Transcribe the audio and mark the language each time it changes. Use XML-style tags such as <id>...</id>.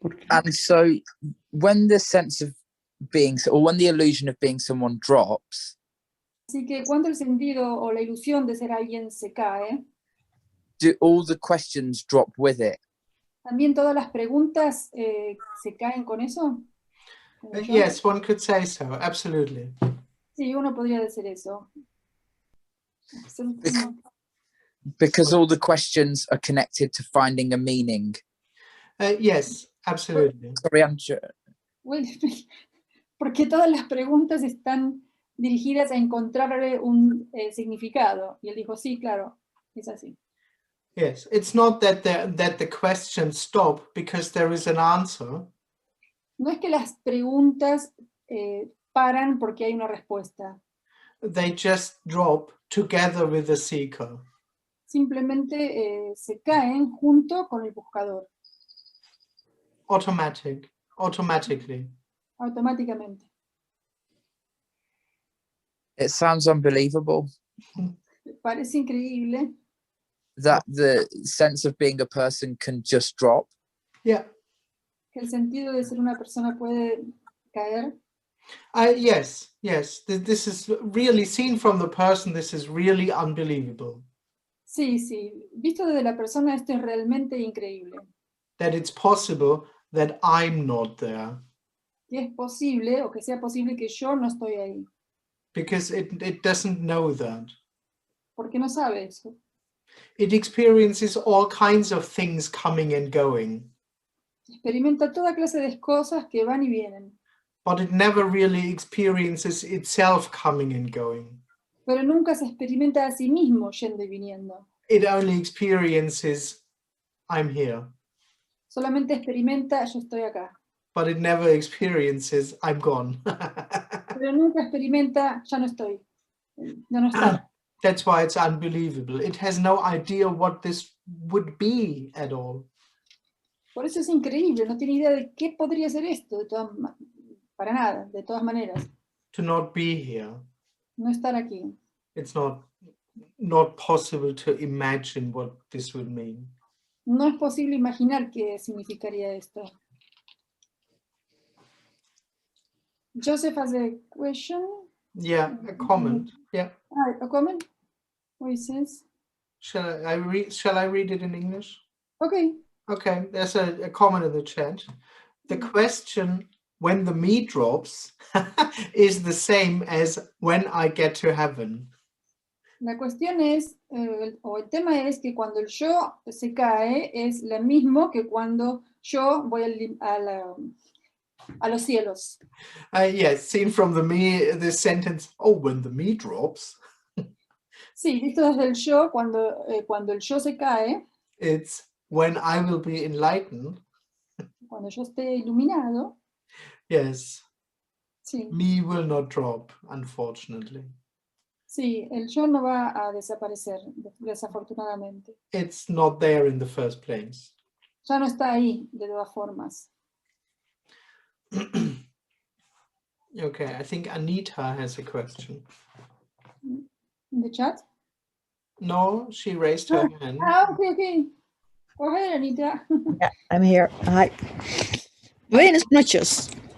<en>And so when the sense of being, or when the illusion of being someone drops,</en> <es>Así que cuando el sentido o la ilusión de ser alguien se cae,</es> <en>do all the questions drop with it?</en> <es>¿también todas las preguntas se caen con eso?</es> <en>Yes, one could say so, absolutely.</en> <es>Sí, uno podría decir eso.</es> <en>Because all the questions are connected to finding a meaning. Yes, absolutely. Sorry, Andrew.</en> <es>Porque todas las preguntas están dirigidas a encontrarle un significado. Y él dijo, sí, claro, es así.</es> <en>Yes, it's not that the questions stop because there is an answer.</en> <es>No es que las preguntas paran porque hay una respuesta.</es> <en>They just drop together with the seeker.</en> <es>Simplemente se caen junto con el buscador,</es> <en>Automatically.</en> <es>automáticamente.</es> <en>It sounds unbelievable</en> <es>Parece increíble</es> <en>that the sense of being a person can just drop. Yeah.</en> <es>que el sentido de ser una persona puede caer.</es> <en>Yes. This is really seen from the person. This is really unbelievable.</en> <es>Sí, sí. Visto desde la persona, esto es realmente increíble.</es> <en>That it's possible that I'm not there.</en> <es>Que es posible, o que sea posible que yo no estoy ahí.</es> <en>Because it doesn't know that.</en> <es>Porque no sabe eso.</es> <en>It experiences all kinds of things coming and going.</en> <es>Experimenta toda clase de cosas que van y vienen.</es> <en>But it never really experiences itself coming and going.</en> <es>Pero nunca se experimenta a sí mismo yendo y viniendo.</es> <en>It only experiences, I'm here.</en> <es>Solamente experimenta, yo estoy acá.</es> <en>But it never experiences, I'm gone.</en> <es>Pero nunca experimenta, ya no estoy. Ya no está.</es> <en>That's why it's unbelievable. It has no idea what this would be at all.</en> <es>Por eso es increíble, no tiene idea de qué podría ser esto, para nada, de todas maneras.</es> <en>To not be here.</en> <es>No estar aquí.</es> <en>It's not possible to imagine what this would mean.</en> <es>No es posible imaginar qué significaría esto.</es> <en>Joseph has a question. Yeah, a comment. Yeah. A comment? What it says? Shall I read it in English? Okay. Okay, there's a comment in the chat. The question, when the me drops, is the same as when I get to heaven.</en> <es>La cuestión es, o el tema es que cuando el yo se cae es lo mismo que cuando yo voy a los cielos.</es> <en>Yes, seen from the me, the sentence, oh, when the me drops.</en> <es>Sí, visto desde el yo, cuando el yo se cae,</es> <en>It's when I will be enlightened.</en> <es>cuando yo esté iluminado.</es> <en>Yes.</en> <es>Sí.</es> <en>Me will not drop, unfortunately.</en> <es>Sí, el yo no va a desaparecer, desafortunadamente.</es> <en>It's not there in the first place.</en> <es>Ya no está ahí, de todas formas.</es> <en>Okay, I think Anita has a question. In the chat? No, she raised her hand. Okay. Go ahead, Anita. Yeah, I'm here. Hi.</en> <es>Buenas noches.</es>